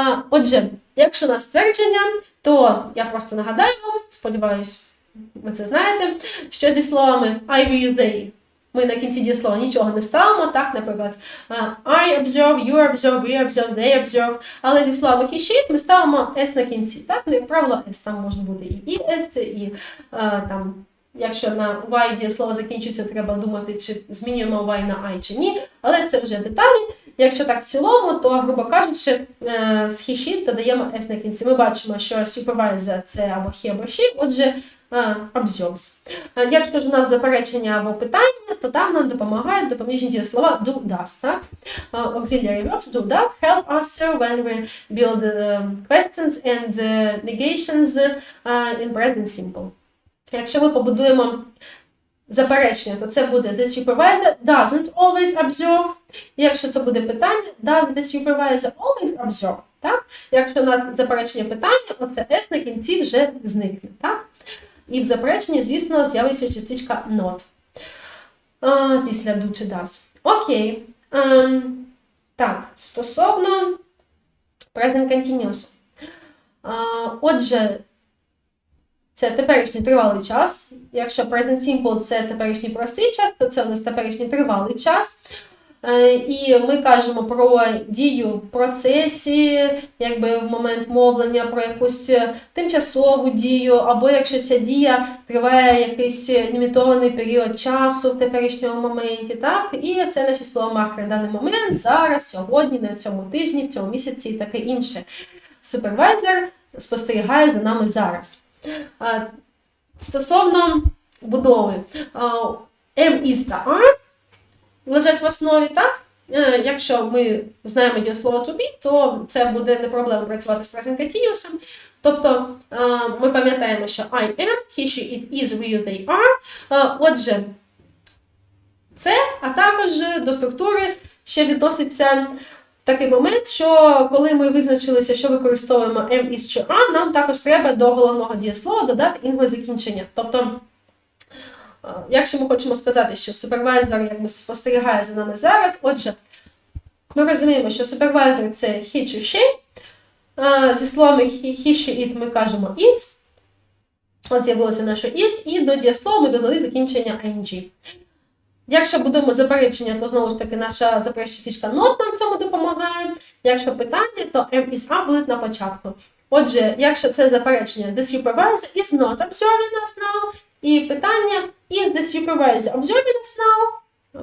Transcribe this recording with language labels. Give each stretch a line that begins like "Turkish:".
Ukrainian: Отже, якщо у нас ствердження, то я просто нагадаю вам, сподіваюсь, ви це знаєте, що зі словами I, we, they ми на кінці дієслова нічого не ставимо, так, наприклад,
English: I observe, you observe, we observe, they observe,
Ukrainian: але зі словами he, she ми ставимо s на кінці, так, ну, як правило, s, там може бути і s, і там, якщо на y дієслово закінчується, треба думати, чи змінюємо y на I чи ні, але це вже деталі. Якщо так в цілому, то, грубо кажучи, з he, she додаємо s на кінці. Ми бачимо, що supervisor – це або he, або she, отже, observes. Якщо ж у нас заперечення або питання, то там нам допомагають допоміжні дієслова do, does. Так?
English: Auxiliary verbs do, does help us when we build questions and negations in present simple.
Ukrainian: Якщо ми побудуємо заперечення, то це буде
English: the supervisor doesn't always observe.
Ukrainian: І якщо це буде питання,
English: does the supervisor always observe.
Ukrainian: Так? Якщо у нас заперечення питання, оце s на кінці вже зникне. Так? І в запереченні, звісно, з'явиться частичка not. Після do чи does. Окей. Так, стосовно present continuous. Отже, це теперішній тривалий час. Якщо present simple – це теперішній простий час, то це у нас теперішній тривалий час. І ми кажемо про дію в процесі, якби в момент мовлення, про якусь тимчасову дію, або якщо ця дія триває якийсь лімітований період часу в теперішньому моменті, так? І це наші слова-маркери. Даний момент, зараз, сьогодні, на цьому тижні, в цьому місяці і таке інше. Супервайзер спостерігає за нами зараз. Стосовно будови, am, is та are лежать в основі, так? Якщо ми знаємо дієслово to be, то це буде не проблема працювати з present continuous. Тобто ми пам'ятаємо, що
English: I am, he, she, it, is, we, they are.
Ukrainian: Отже, це, а також до структури ще відноситься такий момент, що коли ми визначилися, що використовуємо am, is чи are, нам також треба до головного дієслова додати інгове закінчення. Тобто, якщо ми хочемо сказати, що супервайзер якби спостерігає за нами зараз, отже, ми розуміємо, що супервайзер – це he чи she. Зі словами he, she, it ми кажемо is. От з'явилося наше is, і до дієслова ми додали закінчення ing. Якщо будемо заперечення, то знову ж таки наша заперечна not нам в цьому допомагає. Якщо питання, то am, is, are будуть на початку. Отже, якщо це заперечення,
English: the supervisor is not observing us now.
Ukrainian: І питання,
English: is the supervisor observing us now?